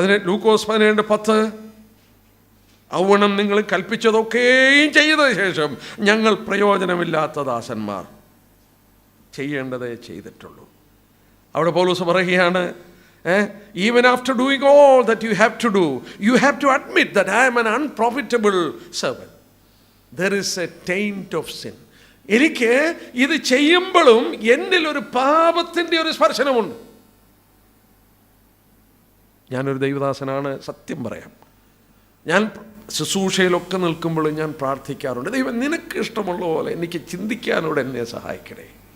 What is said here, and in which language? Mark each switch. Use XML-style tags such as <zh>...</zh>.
<ml>ലൂക്കോസ് 17:10, ഔവണം നിങ്ങൾ കൽപ്പിച്ചതൊക്കെയും ചെയ്ത ശേഷം ഞങ്ങൾ പ്രയോജനമില്ലാത്ത ദാസന്മാർ, ചെയ്യേണ്ടതേ ചെയ്തിട്ടുള്ളൂ. അവിടെ പൗലോസ് പറയുകയാണ്,</ml> <en>even after doing all that you have to do, you have to admit that I am an unprofitable servant. There is a taint of sin.</en> <ml>എനിക്ക് ഇത് ചെയ്യുമ്പോഴും എന്നിൽ ഒരു പാപത്തിൻ്റെ ഒരു സ്പർശനമുണ്ട്. ഞാനൊരു ദൈവദാസനാണ്, സത്യം പറയാം. ഞാൻ ശുശ്രൂഷയിലൊക്കെ നിൽക്കുമ്പോഴും ഞാൻ പ്രാർത്ഥിക്കാറുണ്ട്, ദൈവം നിനക്ക് ഇഷ്ടമുള്ള പോലെ എനിക്ക് ചിന്തിക്കാനോട് എന്നെ സഹായിക്കണേ.</ml>